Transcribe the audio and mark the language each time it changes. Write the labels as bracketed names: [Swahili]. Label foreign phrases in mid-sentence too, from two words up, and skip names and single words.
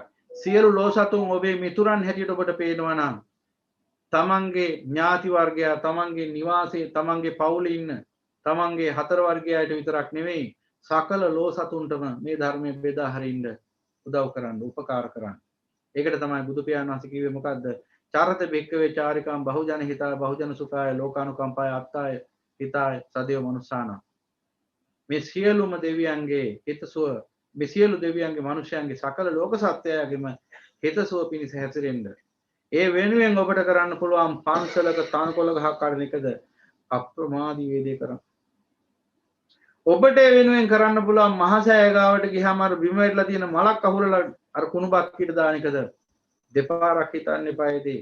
[Sinhala] සියලු ලෝසතුන් ඔබේ මිතුරන් හැටියට ඔබට පේනවා නම් තමන්ගේ ඥාති වර්ගයා තමන්ගේ නිවාසයේ තමන්ගේ පවුලේ ඉන්න තමන්ගේ හතර වර්ගයාට විතරක් නෙවෙයි සකල ලෝසතුන්ටම මේ ධර්මයේ බෙදා හරින්න උදව් කරන්න උපකාර කරන්න. ඒකට තමයි බුදු පියාණන් වහන්සේ කිව්වේ මොකද්ද? [Pali] චරත බික්කවේ චාරිකාම් බහුජන හිතාය බහුජන සුඛාය ලෝකානුකම්පාය අත්තාය හිතාය සදේව මනුස්සාන. [Sinhala] මේ සියලුම දෙවියන්ගේ හිතසුව මේ සියලු දෙවියන්ගේ මනුෂ්‍යයන්ගේ සකල ලෝක සත්‍යයගෙම හිතසුව පිණිස හැසිරෙන්න. ඒ වෙනුවෙන් ඔබට කරන්න පුළුවන් පන්සලක තනකොළ ගහක් කඩන එකද අප්‍රමාදී වේදේ කරන්න. ඔබට ඒ වෙනුවෙන් කරන්න පුළුවන් මහසෑය ගාවට ගියාම අර බිම වැටලා තියෙන මලක් අහුරලා අර කුණු බක්කිට දාන එකද දෙපාරක් හිතන්න එපා ඒදී.